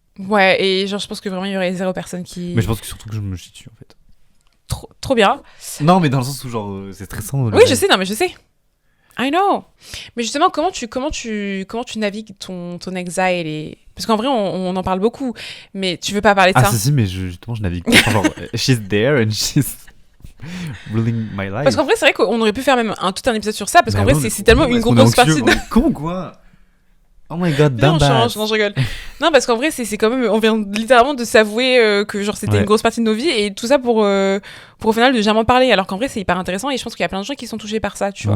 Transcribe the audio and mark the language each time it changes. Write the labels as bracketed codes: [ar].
[fr] Ouais, et genre je pense que vraiment il y aurait 0 personne qui... Mais je pense que surtout que je me chie dessus en fait. Trop bien. Non mais dans le sens où genre c'est stressant. Oui live. je sais, non mais je sais. [en] I know. [fr] Mais justement, comment tu navigues ton exile et... Parce qu'en vrai, on en parle beaucoup, mais tu veux pas parler de ça. Ah si, mais justement, je navigue pas. [en] Genre, she's there and she's ruling my life. [fr] Parce qu'en vrai, c'est vrai qu'on aurait pu faire même tout un épisode sur ça, parce qu'en vrai, c'est tellement une grosse partie de... Con quoi. [en] Oh my god, [fr] non, non, je rigole. Non, parce qu'en vrai, c'est quand même... On vient littéralement de s'avouer que genre c'était une grosse partie de nos vies, et tout ça pour au final de jamais parler, alors qu'en vrai, c'est hyper intéressant, et je pense qu'il y a plein de gens qui sont touchés par ça, tu vois.